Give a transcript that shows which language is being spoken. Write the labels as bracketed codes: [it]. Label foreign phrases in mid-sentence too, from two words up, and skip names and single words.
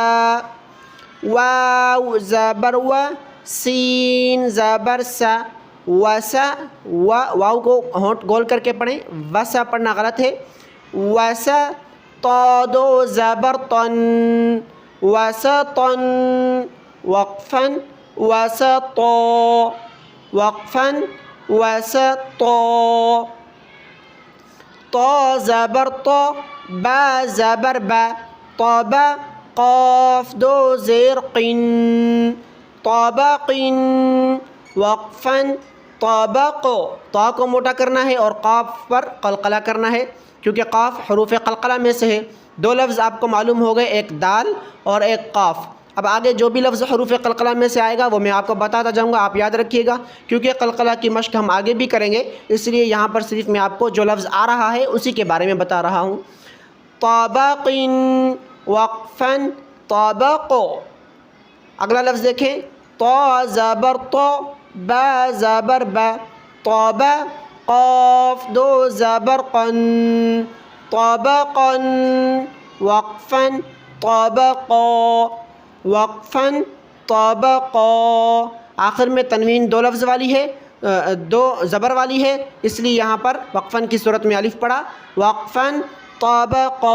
[ur] واو زبر و سین زبر سا وسا، واو کو ہونٹ گول کر کے پڑھیں، وسا پڑھنا غلط ہے، وسا طا دو زبر طن وسطن وقفا وسطا وقفا وسطا، طا زبر طا با زبر با طابا، قاف دو زیر قن طابق وقفا طابق، طا کو موٹا کرنا ہے اور قاف پر قلقلہ کرنا ہے کیونکہ قاف حروف قلقلہ میں سے ہے۔ دو لفظ آپ کو معلوم ہو گئے، ایک دال اور ایک قاف۔ اب آگے جو بھی لفظ حروف قلقلہ میں سے آئے گا وہ میں آپ کو بتاتا جاؤں گا، آپ یاد رکھیے گا کیونکہ قلقلہ کی مشق ہم آگے بھی کریں گے، اس لیے یہاں پر صرف میں آپ کو جو لفظ آ رہا ہے اسی کے بارے میں بتا رہا ہوں۔ طابق وقفا طابق، اگلا لفظ دیکھیں طا زبر طا با زبر با طابا، قاف دو زبر قن طابقا وقفا طابقا وقفا طابقا، آخر میں تنوین دو لفظ والی ہے، دو زبر والی ہے، اس لیے یہاں پر وقفاً کی صورت میں الف پڑھا وقفا طابقا۔